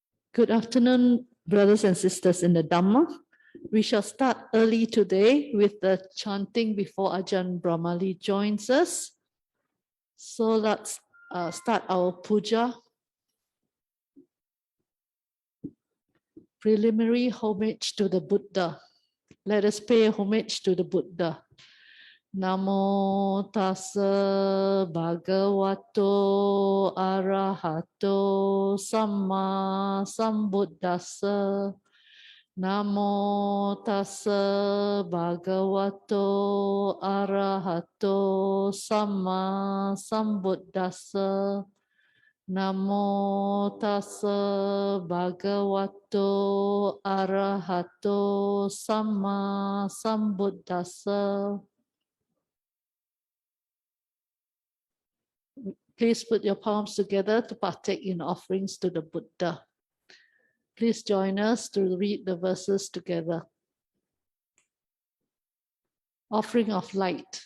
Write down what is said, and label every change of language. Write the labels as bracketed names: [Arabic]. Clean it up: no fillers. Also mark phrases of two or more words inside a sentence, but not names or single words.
[English] Good afternoon, brothers and sisters in the Dhamma. We shall start early today with the chanting before Ajahn Brahmali joins us. So let's start our puja. Preliminary homage to the Buddha. Let us pay homage to the Buddha. [Pali] Namo tassa bhagavato arahato samma sambuddhassa. Namo tassa bhagavato arahato samma sambuddhassa. Namo tassa bhagavato arahato samma sambuddhassa. [English] Please put your palms together to partake in offerings to the Buddha. Please join us to read the verses together. Offering of light.